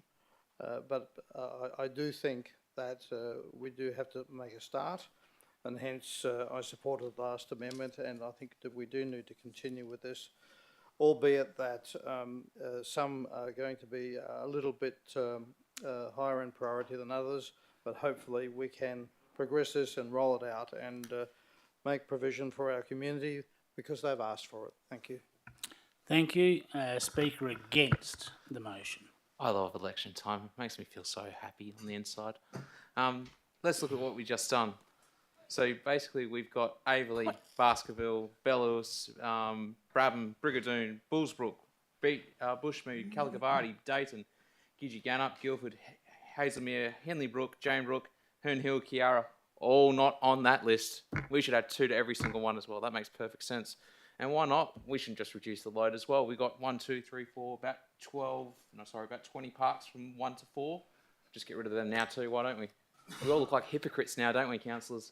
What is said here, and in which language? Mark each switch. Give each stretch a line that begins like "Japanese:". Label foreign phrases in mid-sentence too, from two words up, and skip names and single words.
English: But I do think that we do have to make a start, and hence I supported the last amendment, and I think that we do need to continue with this, albeit that some are going to be a little bit higher in priority than others, but hopefully we can progress this and roll it out and make provision for our community because they've asked for it. Thank you. Thank you. Speaker against the motion. I love election time. It makes me feel so happy on the inside. Let's look at what we just done. So basically we've got Averley, Baskerville, Bellows, Brabham, Brigadoon, Bullsbrook, Bushmead, Caligabarty, Dayton, Gidgee Gannup, Guildford, Hazelmere, Henley Brook, Jane Brook, Herne Hill, Kiara, all not on that list. We should add 2 to every single one as well. That makes perfect sense. And why not? We should just reduce the load as well. We got 1, 2, 3, 4, about 20 parks from 1 to 4. Just get rid of them now too, why don't we? We all look like hypocrites now, don't we, councillors?